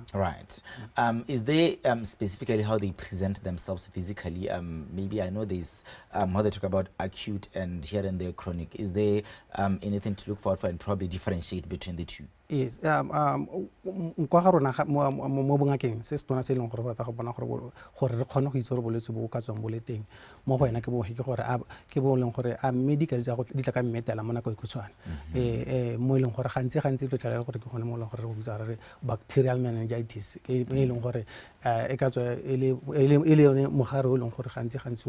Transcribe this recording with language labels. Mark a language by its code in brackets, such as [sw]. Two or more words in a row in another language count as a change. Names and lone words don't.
[en] Right. Is there specifically how they present themselves physically? Maybe I know there's how they talk about acute and here and there chronic. Is there anything to look forward for and probably differentiate between the two? Yes. [tn] Kwa ga rona mo bongakeng se se tona se leng gore ba ta go bona gore re kgone go itse gore bolwetse bo ka tswang bo le teng mo go ena ke bo gore ke bo leng gore a medical tsa go di tla ka mmetela mo nako e khutshwane mo leng gore gantsi tlo tla gore ke gone mo leng gore go bitsa re [en] bacterial meningitis [tn] ke e leng gore e ka tswa e le yone mogare o leng gore gantsi